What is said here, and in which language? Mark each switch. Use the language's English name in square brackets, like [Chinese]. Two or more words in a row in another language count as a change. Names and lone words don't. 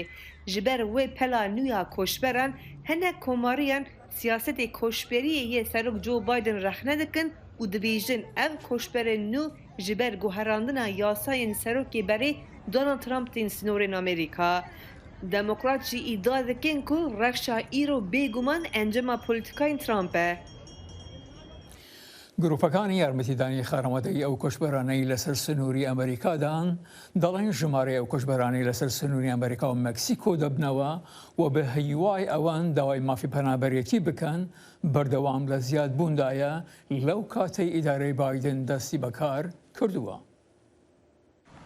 [Kurdish] Ji ber wê pela nû ya koçberan hinek komariyan siyasetê koçberiyê yê Serok Joe Biden rexne dikin û dibêjin ev koçberên nû ji ber guherandina yasayên serokê berê Donald Trump tên sînorên Amerîka. Demokrat jî îddia dikin ku rexşa îro bêguman encama polîtikayên Trump e. [Central Kurdish] گروپەکانی یارمەتیدانی خارەمەدەی ئەو کۆچبەرانەی لەسەر سنووری ئەمریکادان دەڵێن ژمارەی ئەو کۆچبەرانی لەسەر سنووری ئەمریکا و مەکسیکۆ دەبنەوە و بە هەیوای ئەوان داوای مافی پەنابەرێتی بکەن بەردەوام لە زیاد بووندایە لەو کاتەی ئیدارەی بایدن دەستی بەکار کردووە.